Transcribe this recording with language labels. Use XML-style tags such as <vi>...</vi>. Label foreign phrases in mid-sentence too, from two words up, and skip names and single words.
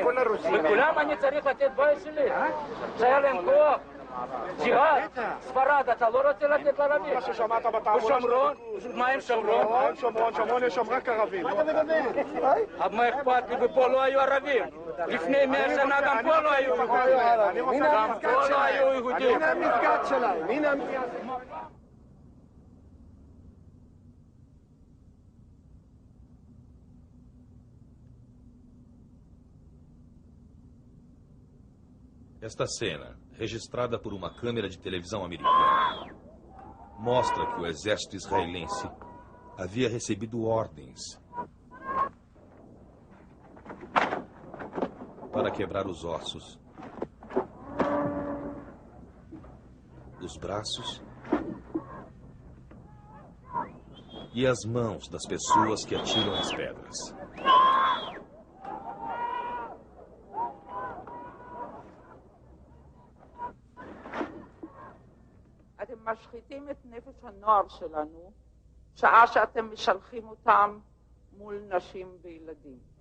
<he>וכולם אני צריך לתת בית שלי. שהיה להם כוח, ג'יהאד, ספרד, אתה לא רוצה לתת לערבים? מה ששמעת בתעמולה... ושומרון? מה עם שומרון? שומרון יש שם רק ערבים. מה אתה מדבר? מה אכפת לי? ופה לא היו ערבים. לפני 100 שנה גם פה לא היו יהודים. גם פה לא היו יהודים. הנה המסגד שלהם. הנה המסגד.</he> <pt>Esta cena, registrada por uma câmera de televisão americana, mostra que o exército israelense havia recebido ordens para quebrar os ossos, os braços e as mãos das pessoas que atiram as pedras.</pt> <he>אתם משחיתים את נפש הנוער שלנו, שעה שאתם משלחים אותם מול נשים וילדים.</he>